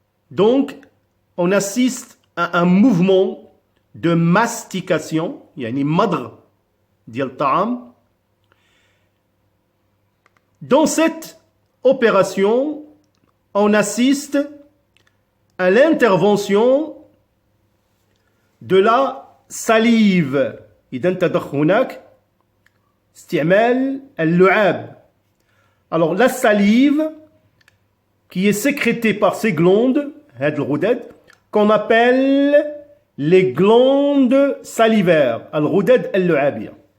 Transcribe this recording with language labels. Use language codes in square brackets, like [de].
[fr] Donc, on assiste à un mouvement de mastication, [ar] yani madr diyal ta'am. [fr] Dans cette opération, on assiste à l'intervention de la salive. [ar] إذا تضخ هناك استعمال اللعاب. [fr] Alors la salive qui est sécrétée par ces glandes, [ar] هاد الغدد, [fr] qu'on appelle les glandes salivaires, [ar] الغدد اللعابية.